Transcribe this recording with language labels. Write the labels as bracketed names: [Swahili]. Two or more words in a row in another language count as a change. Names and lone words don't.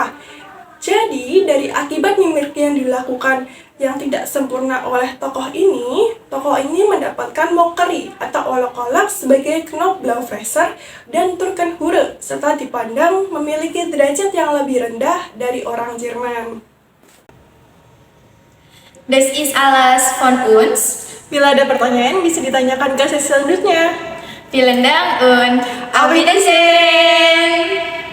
[Indonesian] Jadi, dari akibat mimikri yang dilakukan yang tidak sempurna oleh tokoh ini mendapatkan mockery atau olok-olok sebagai Knoblauchfresser dan Turkenhure, serta dipandang memiliki derajat yang lebih rendah dari orang Jerman. [German] Das ist alles von uns. [Indonesian] Bila ada pertanyaan, bisa ditanyakan ke sesi selanjutnya. [German] Vielen Dank und auf Wiedersehen!